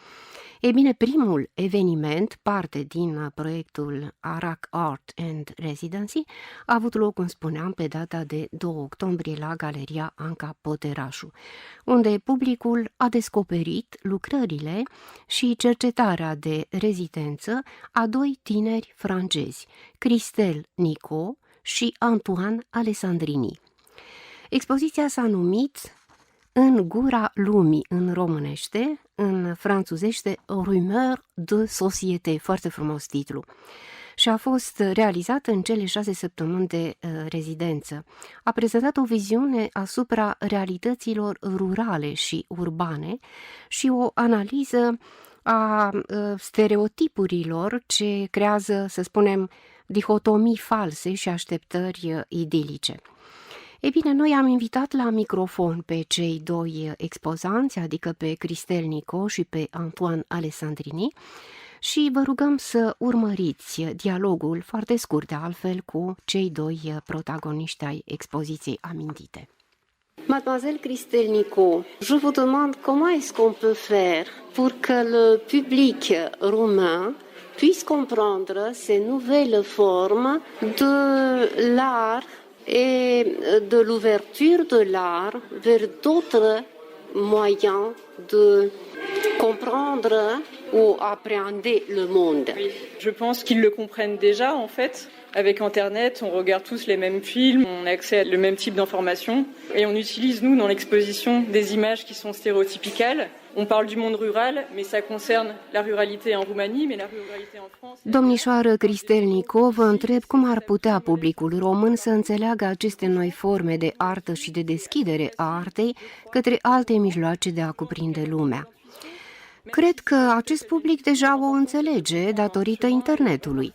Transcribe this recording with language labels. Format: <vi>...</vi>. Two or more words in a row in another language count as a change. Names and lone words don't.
<ro>Ei bine, primul eveniment, parte din proiectul ARAC Art and Residency, a avut loc, cum spuneam, pe data de 2 octombrie la Galeria Anca Poterașu, unde publicul a descoperit lucrările și cercetarea de rezidență a 2 tineri francezi, Christelle Nicot și Antoine Alessandrini. Expoziția s-a numit În gura lumii în românește, în franțuzește Rumeur de société, foarte frumos titlu, și a fost realizată în cele 6 săptămâni de rezidență. A prezentat o viziune asupra realităților rurale și urbane și o analiză a stereotipurilor ce creează, să spunem, dihotomii false și așteptări idilice. Ei bine, noi am invitat la microfon pe cei 2 expozanți, adică pe Christelle Nicot și pe Antoine Alessandrini, și vă rugăm să urmăriți dialogul, foarte scurt de altfel, cu cei 2 protagoniști ai expoziției amintite.</ro> <fr>Mademoiselle Christelle Nicot, je vous demande comment est-ce qu'on peut faire pour que le public roumain puisse comprendre ces nouvelles formes de l'art et de l'ouverture de l'art vers d'autres moyens de comprendre ou appréhender le monde. Je pense qu'ils le comprennent déjà en fait. Avec Internet, on regarde tous les mêmes films, on a accès à le même type d'informations et on utilise, nous, dans l'exposition, des images qui sont stéréotypicales. On parle du monde rural, mais ça concerne la ruralité en Roumanie, mais la ruralité en France...</fr> <ro>Domnișoară Christelle Nicot, vă întreb cum ar putea publicul român să înțeleagă aceste noi forme de artă și de deschidere a artei către alte mijloace de a cuprinde lumea. Cred că acest public deja o înțelege datorită internetului.</ro>